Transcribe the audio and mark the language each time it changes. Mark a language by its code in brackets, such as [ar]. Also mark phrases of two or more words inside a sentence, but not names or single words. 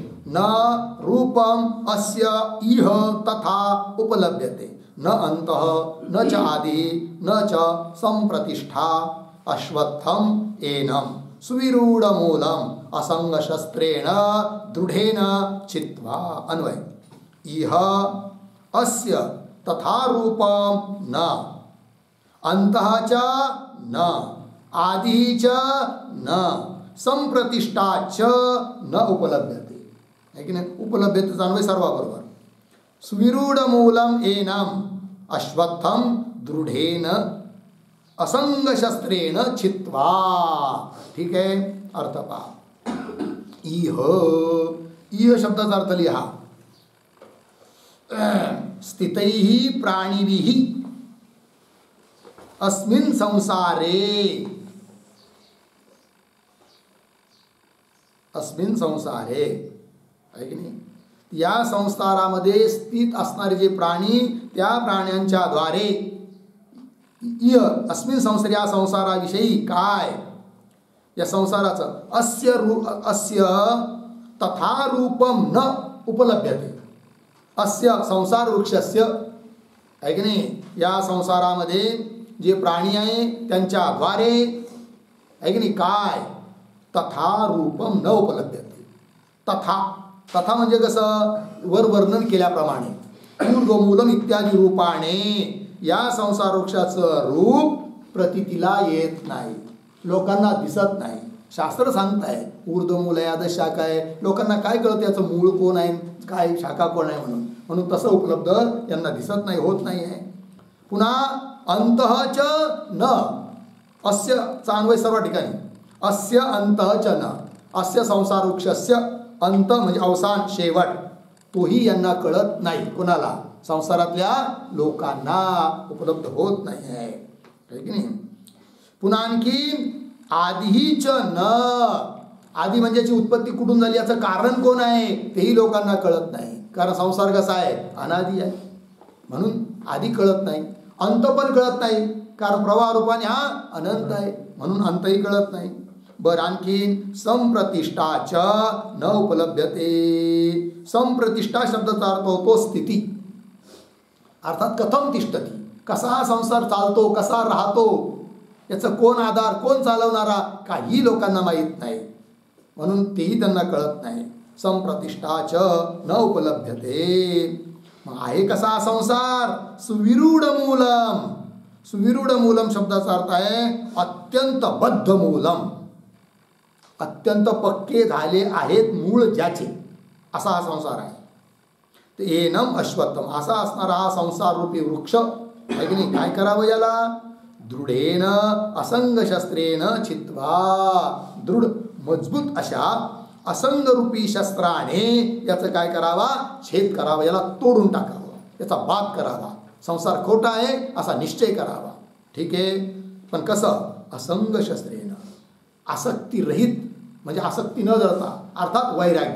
[sa] न रूपम अस्य इह तथा उपलभ्यते, न अंतः न च आदि न च संप्रतिष्ठा, अश्वत्थम एनम सुविरूढमूलम असंगशस्त्रेण दृढेन छित्त्वा. अन्वय, इह अस्य तथा रूपम न, अंतः च न, आदि च न, संप्रतिष्ठा च न उपलभ्यते. [mr] है की नाही, उपलभ्यतेचा अन्वय सर्वाबरोबर. [sa] सुविरूढमूलम एनम अश्वत्थम दृढेन असंगशस्त्रेण छित्त्वा. [mr] ठीक आहे, अर्थ पहा. इह, इह शब्दाचा अर्थ लिहा, [sa] स्थितैः प्राणिभिः अस्मिन् संसारे, अस्मिन् संसारे, [mr] आहे की नाही, या संसारामध्ये स्थित असणारे जे प्राणी, त्या प्राण्यांच्या द्वारे, [sa] इह अस्मिन् संसार, [mr] या संसाराविषयी काय, या संसाराचं [sa] अस्य तथा रूपम न उपलभ्यते. अस्य संसार वृक्षस्य, [mr] आहे की नाही, या संसारामध्ये जे प्राणी आहे त्यांच्या द्वारे, आहे की नाही, काय, [sa] तथा रूपम न उपलभ्यते. [mr] तथा, तथा म्हणजे कसं, वर वर्णन केल्याप्रमाणे, ऊर्ध्वमूलम इत्यादी रूपाने या संसार वृक्षाचं रूप प्रतीतीला येत नाही, लोकांना दिसत नाही. शास्त्र सांगताय ऊर्ध्वमूल आहे, अधः शाखा आहे, लोकांना काय कळतं याचं मूळ कोण आहे, काय शाखा कोण आहे, म्हणून तसं उपलब्ध यांना दिसत नाही, होत नाही आहे. पुन्हा [sa] अंतः च न, [mr] अस्य चा अन्वय सर्व ठिकाणी, [sa] अस्य अंतः च न, अस्य संसार वृक्षस्य [mr] अंत म्हणजे अवसान, शेवट, तोही यांना कळत नाही. कोणाला, संसारातल्या लोकांना उपलब्ध होत नाही आहे, की नाही. पुन्हा आणखी [sa] आदिच न, [mr] आदी म्हणजे याची उत्पत्ती कुठून झाली, याचं कारण कोण आहे तेही लोकांना कळत नाही. कारण संसार कसा आहे, अनादी आहे, म्हणून आधी कळत नाही. अंत पण कळत नाही, कारण प्रवाह रूपाने हा अनंत आहे, म्हणून अंतही कळत नाही. बरं, आणखीन [sa] संप्रतिष्ठाच न उपलभ्यते. [mr] संप्रतिष्ठा शब्दाचा अर्थ होतो स्थिती, अर्थात [sa] कथम तिष्ठती, [mr] कसा हा संसार चालतो, कसा राहतो, याचं कोण आधार, कोण चालवणारा, काही लोकांना माहीत नाही. म्हणून तेही त्यांना कळत नाही. [sa] संप्रतिष्ठाच न उपलभ्यते. [mr] मग आहे कसा हा संसार? [sa] सुविरूढ मूलम. सुविरूढ मूलम [mr] शब्दाचा अर्थ आहे [sa] अत्यंत बद्ध मूलम, [mr] अत्यंत पक्के झाले आहेत मूळ ज्याचे, असा हा संसार आहे. [sa] ते एनम अश्वत्थम, [mr] असा असणारा हा संसार रूपी वृक्ष आहे की नाही. काय करावं याला? [sa] दृढेन असंग शस्त्रेन छित्वा, [mr] दृढ मजबूत अशा असंग रूपी शस्त्राने याचं काय करावा? छेद करावा, याला तोडून टाकावं, याचा बाद करावा. संसार खोटा आहे असा निश्चय करावा. ठीक आहे, पण कसं? [sa] असंग शस्त्रेन, [mr] आसक्तीरहित, म्हणजे आसक्ती न धरता, अर्थात वैराग्य.